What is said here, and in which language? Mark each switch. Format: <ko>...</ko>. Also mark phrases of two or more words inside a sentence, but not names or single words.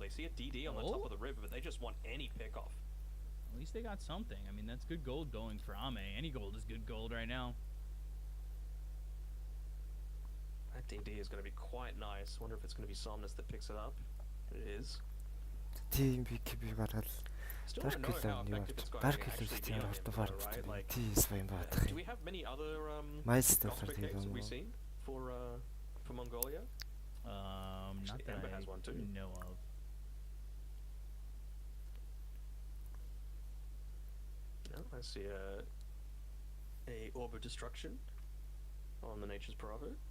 <en>They see a DD on the top of the river, but they just want any pick-off. At least they got something. I mean, that's good gold going for Ame. Any gold is good gold right now. That DD is going to be quite nice. Wonder if it's going to be Somnus that picks it up. It is.</en> <mn>Тийм BKB гараад</mn> <en>Still don't know how effective it's going to actually be on him, though, right? Like, do we have many other Gosper Capes have we seen for Mongolia? Not that Ember I has one too. know of. No, I see a Orb of Destruction on the Nature's Prophet.</en>